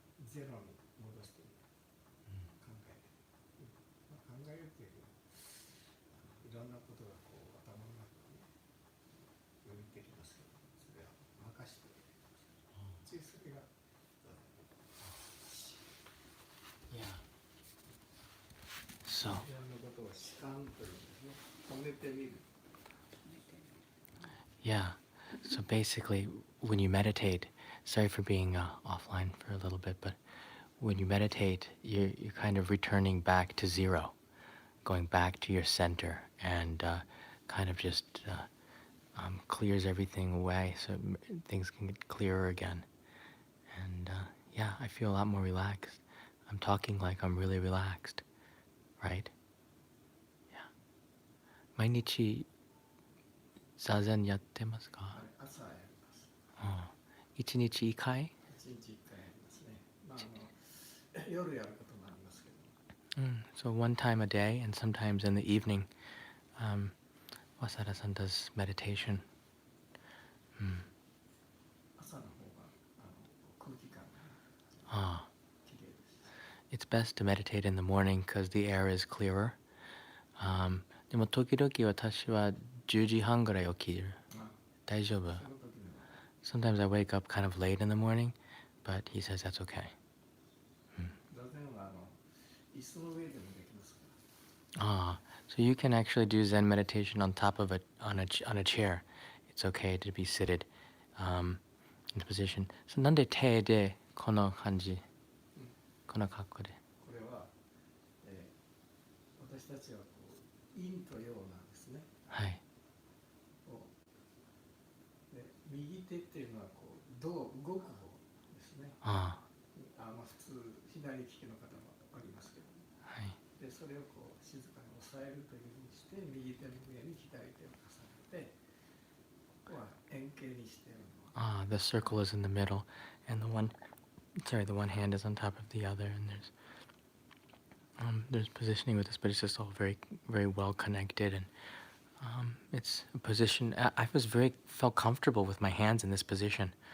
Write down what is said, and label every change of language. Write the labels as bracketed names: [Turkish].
[Japanese] ゼロに戻して考える、考えるっていうよりはいろんなことがこう頭の中によぎってきますけど、それは任しておいてください。ついそれが [English] Yeah. So. [Japanese] 自分のことを主観というんですね。止めてみる。 [English] Yeah. So basically, when you meditate, sorry for being offline for a little bit, but when you meditate, you're kind of returning back to zero, going back to your center, and kind of just clears everything away, so things can get clearer again. And yeah, I feel a lot more relaxed. I'm talking like I'm really relaxed, right? Yeah. [Japanese] 毎日座禅やってますか？朝やります。一日一回？一日一回やりますね。まあ夜やることもありますけど。 [English] So one time a day, and sometimes in the evening, Wasada-san does meditation. [Japanese] 朝の方が空気感が綺麗です。 [English] It's best to meditate in the morning because the air is clearer. [Japanese] でも時々私は10時半ぐらい起きる。大丈夫？ [English] Sometimes I wake up kind of late in the morning, but he says that's okay. [Japanese] 座禅は椅子の上でもできますから。 [English] So you can actually do Zen meditation on top of on a chair. It's okay to be seated in the position. [Japanese] So なんで手でこの感じ、この格好で？これは、私たちはこう陰と陽なんですね。はい。で右手っていうのはこう動く方ですね。普通左利きの方もありますけど、はい。でそれをこう静かに抑えるというふうにして右手の上に左手を重ねて、ここは円形にしているのは。 [English] The circle is in the middle, and the one hand is on top of the other, and there's positioning with this, but it's just all very, very well connected, and it's a position. I felt comfortable with my hands in this position.